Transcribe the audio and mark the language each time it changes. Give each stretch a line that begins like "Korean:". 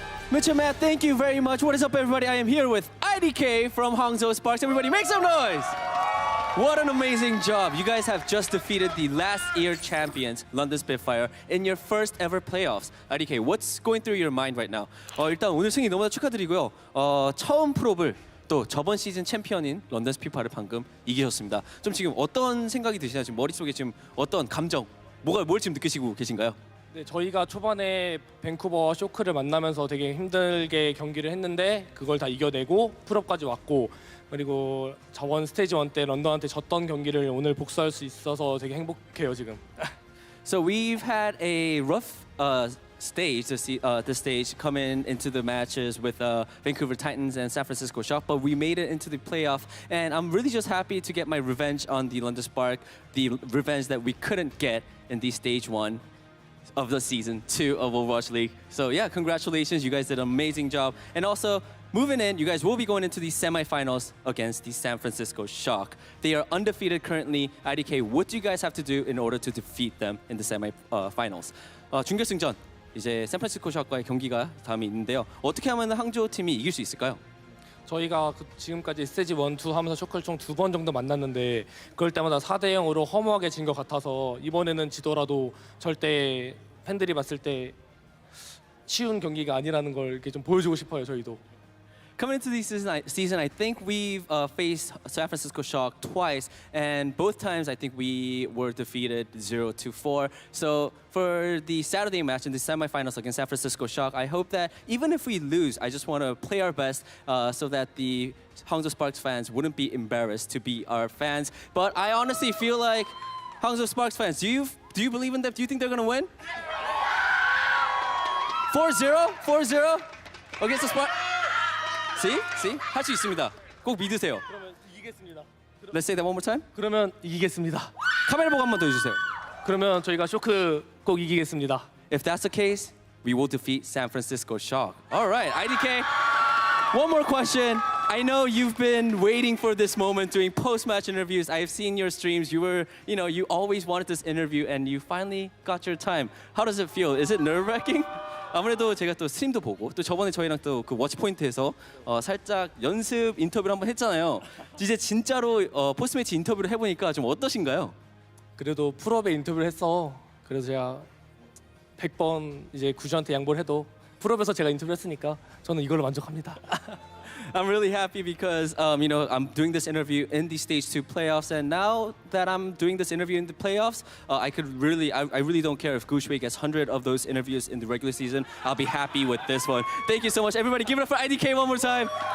English: Mitchell, Matt, thank you very much. What is up, everybody? I am here with IDK from Hangzhou Sparks. Everybody make some noise! What an amazing job. You guys have just defeated the last year champions, London Spitfire, in your first ever playoffs. IDK, what's going through your mind right now?
Korean: 일단 오늘 승리 너무나 축하드리고요. 처음 프로를 또 저번 시즌 챔피언인 런던 스피파를 방금 이기셨습니다. 좀 지금 어떤 생각이 드시나요? 지금 머릿속에 지금 어떤 감정, 뭘 지금 느끼시고 계신가요? 네, 저희가 초반에 밴쿠버와 쇼크를 만나면서 되게 힘들게 경기를 했는데 그걸 다 이겨내고 풀업까지 왔고, 그리고 저번 스테이지 1 때 런던한테 졌던 경기를 오늘 복수할 수 있어서 되게 행복해요 지금.
English: So we've had a rough stage, the stage coming into the matches with Vancouver Titans and San Francisco Shock, but we made it into the playoff, and I'm really just happy to get my revenge on the London Spark, the revenge that we couldn't get in the stage 1 of the season 2 of Overwatch League. So yeah, congratulations, you guys did an amazing job. And also, moving in, you guys will be going into the semifinals against the San Francisco Shock. They are undefeated currently. IDK, what do you guys have to do in order to defeat them in the semifinals?
Korean: 준결승전, 이제 샌프란시스코 샷과의 경기가 다음에 있는데요. 어떻게 하면 항저우 팀이 이길 수 있을까요? 저희가 지금까지 스테이지 1, 2 하면서 쇼크를 총 2번 정도 만났는데 그럴 때마다 4대 0으로 허무하게 진 것 같아서 이번에는 지더라도 절대 팬들이 봤을 때 쉬운 경기가 아니라는 걸 이렇게 좀 보여주고 싶어요, 저희도.
English: Coming into this season, I think we've faced San Francisco Shock twice, and both times I think we were defeated 0-4. So for the Saturday match in the semifinals against San Francisco Shock, I hope that even if we lose, I just want to play our best so that the Hangzhou Sparks fans wouldn't be embarrassed to be our fans. But I honestly feel like Hangzhou Sparks fans, do you believe in them? Do you think they're going to win? 4-0? 4-0 against the Sparks? See?
Korean: 할 수 있습니다. 꼭 믿으세요. 그러면 이기겠습니다.
English: Let's say that one more time.
Korean: 그러면 이기겠습니다. 카메라 보고 한 번 더 해주세요. 그러면 저희가 쇼크 꼭 이기겠습니다.
English: If that's the case, we will defeat San Francisco Shock. All right, IDK. One more question. I know you've been waiting for this moment doing post-match interviews. I've seen your streams. You always wanted this interview and you finally got your time. How does it feel? Is it nerve-wracking?
Korean: 아무래도 제가 또 스트림도 보고 또 저번에 저희랑 또 그 워치 포인트에서 살짝 연습 인터뷰를 한번 했잖아요. 이제 진짜로 포스트매치 인터뷰를 해보니까 좀 어떠신가요? 그래도 풀업에 인터뷰를 했어. 그래서 제가 100번 이제 구주한테 양보를 해도 풀업에서 제가 인터뷰를 했으니까 저는 이걸로 만족합니다.
English: I'm really happy because I'm doing this interview in the Stage 2 playoffs, and now that I'm doing this interview in the playoffs, I really don't care if Gushwei gets 100 of those interviews in the regular season. I'll be happy with this one. Thank you so much, everybody. Give it up for IDK one more time.